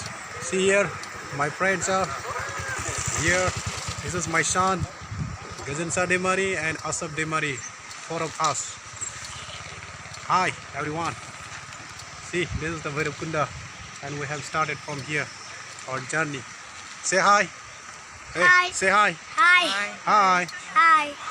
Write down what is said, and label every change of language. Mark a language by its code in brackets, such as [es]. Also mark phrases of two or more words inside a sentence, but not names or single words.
[en] See here, my friends are here. This is my son, Gajansa Demari and Asaf Demari, four of us. Hi everyone. See, this is the Bhairabkunda and we have started from here our journey. Say hi. Hey, Hi. say hi. Hi. Hi. Hi.